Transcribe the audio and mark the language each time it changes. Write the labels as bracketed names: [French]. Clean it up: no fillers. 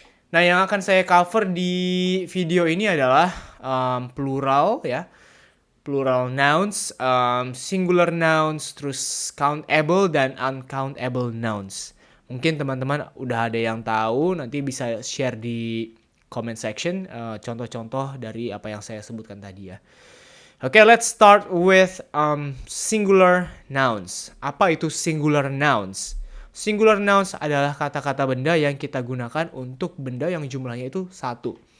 [Indonesian] Nah, yang akan saya cover di video ini adalah plural ya. Plural nouns, singular nouns, terus countable dan uncountable nouns. Mungkin teman-teman udah ada yang tahu, nanti bisa share di comment section contoh-contoh dari apa yang saya sebutkan tadi ya. [English] Let's start with singular nouns. [Indonesian] Apa itu singular nouns? Singular nouns adalah kata-kata benda yang kita gunakan untuk benda yang jumlahnya itu satu.